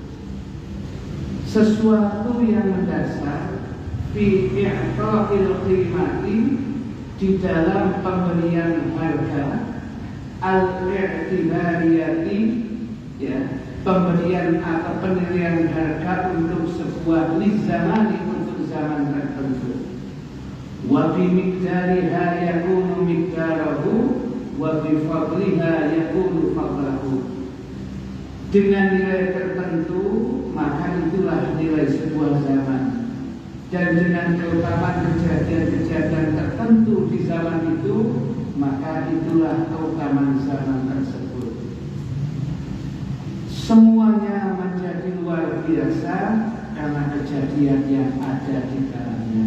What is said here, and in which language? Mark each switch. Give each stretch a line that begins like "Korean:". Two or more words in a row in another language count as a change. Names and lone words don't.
Indonesian: sesuatu yang mendasar
Arabic: في إعطاء القيمة,
Indonesian: di dalam pemberian harga, al-i'tibariyati, ya, pemberian atau penilaian harga untuk sebuah lizamani, untuk zaman tertentu.
Arabic: وبمقدارها يكون مقداره وبفضلها يكون فضله.
Indonesian: Dengan nilai tertentu maka itulah nilai sebuah zaman. Dan dengan keutamaan kejadian-kejadian tertentu di zaman itu, maka itulah keutamaan zaman tersebut. Semuanya menjadi luar biasa karena kejadian yang ada di dalamnya.